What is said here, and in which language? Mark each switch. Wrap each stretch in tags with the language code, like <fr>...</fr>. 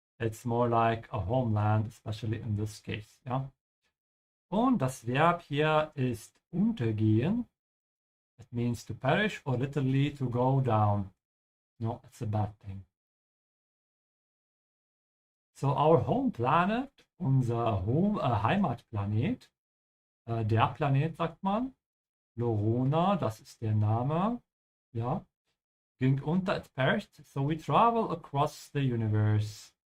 <en>It's more like a homeland, especially in this case.</en> <de>Ja? Und das Verb hier ist untergehen.</de> <en>It means to perish or literally to go down. No, it's a bad thing. So our home planet,</en> <de>unser Heimatplanet, der Planet sagt man, Lorona, das ist der Name, ja, ging unter,</de> <en>it perished, so we travel across the universe.</en>